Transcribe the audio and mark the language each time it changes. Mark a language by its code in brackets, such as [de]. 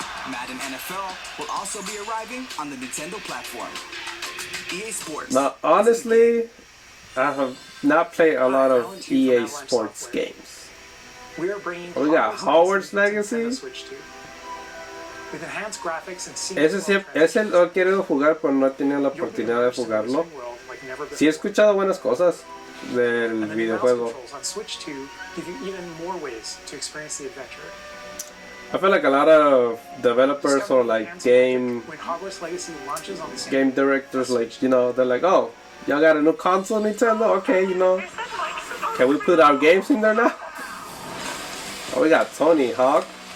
[en] Madden NFL will also be arriving on the Nintendo platform. EA Sports. Now, honestly, I have not played a lot of EA Sports games. We are bringing We got Howard's Legacy. Switch 2. With enhanced graphics and [es] Ese lo he querido jugar, pero no he tenido la oportunidad de jugarlo. Sí he escuchado buenas cosas del videojuego. [en] On Switch 2 give you even more ways to experience the adventure. I feel like a lot of developers or like game When Hogwarts Legacy launches on the same game directors, like, you know, they're like, oh, y'all got a new console, Nintendo? Okay, you know, can we put our games in there now? Oh, we got Tony Hawk.